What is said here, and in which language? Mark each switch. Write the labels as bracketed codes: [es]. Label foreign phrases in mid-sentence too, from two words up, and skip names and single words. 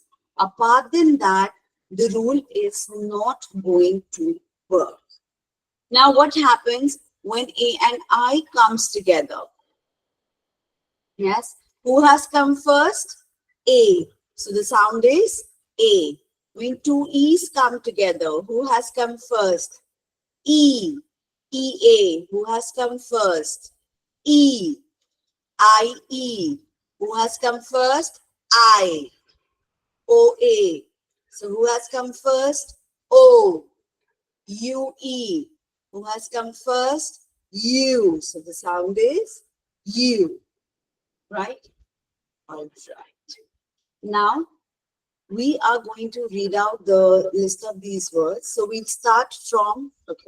[en] Apart than that, the rule is not going to work. Now, what happens when A and I comes together? Yes, who has come first? A. So the sound is A. When two E's come together, who has come first? E. E-A. Who has come first? E. I-E. Who has come first? I. O-A. So who has come first? O. U-E. Who has come first? U. So the sound is U, right? All right. Now we are going to read out the list of these words. So we'll start from, okay.